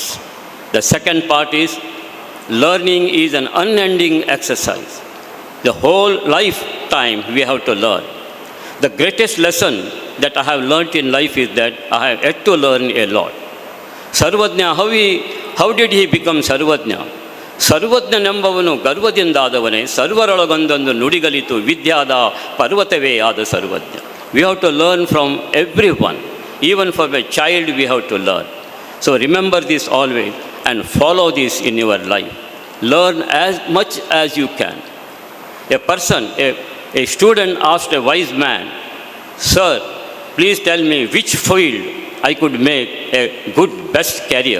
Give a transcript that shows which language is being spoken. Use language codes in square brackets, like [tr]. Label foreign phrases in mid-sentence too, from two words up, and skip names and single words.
[en] The second part is, learning is an unending exercise. The whole lifetime we have to learn. The greatest lesson that I have learnt in life is that I have yet to learn a lot. Sarvajna, how did he become Sarvajna? [kn] ಸರ್ವಜ್ಞನೆಂಬವನು ಗರ್ವದಿಂದಾದವನೇ, ಸರ್ವರೊಳಗೊಂದೊಂದು ನುಡಿಗಲಿತು ವಿದ್ಯಾದ ಪರ್ವತವೇ ಆದ ಸರ್ವಜ್ಞ. [en] We have to learn from everyone. Even from a child we have to learn. So remember this always and follow this in your life. Learn as much as you can. A student asked a wise man, "Sir, please tell me which field I could make a good best career."